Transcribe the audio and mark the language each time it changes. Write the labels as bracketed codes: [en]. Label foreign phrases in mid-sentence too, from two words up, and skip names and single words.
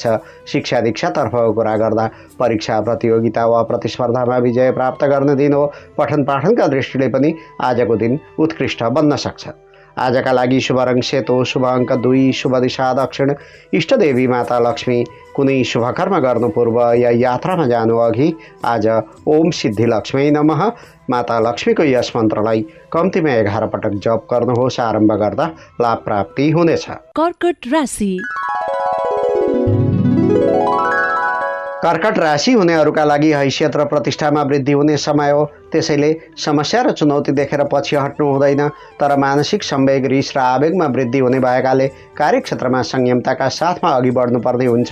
[ne] शिक्षा दीक्षातर्फको कुरा गर्दा परीक्षा, प्रतियोगिता वा प्रतिस्पर्धामा विजय प्राप्त गर्ने दिन हो। पठन पाठनका दृष्टिले पनि आजको दिन उत्कृष्ट बन्न सक्छ। आजका लागि शुभ रङ सेतो, शुभ अङ्क 2, शुभ दिशा दक्षिण, इष्टदेवी माता लक्ष्मी। कुनै शुभ कर्म गर्नु पूर्व या यात्रामा जानु अघि आज [sa] ओम सिद्धि लक्ष्मी नमः, [ne] माता लक्ष्मीको यस मन्त्रलाई कम्तीमा 11 पटक जप गर्नुहोस्। आरम्भ गर्दा लाभ प्राप्ति हुनेछ। कर्कट राशि। कर्कट राशि हुनेहरूका लागि हैसियत र प्रतिष्ठामा वृद्धि हुने समय हो। त्यसैले समस्या र चुनौती देखेर पछि हट्नु हुँदैन, तर मानसिक संवेग, रिस र आवेगमा वृद्धि हुने भएकाले कार्यक्षेत्रमा संयमताका साथमा अघि बढ्नुपर्ने हुन्छ।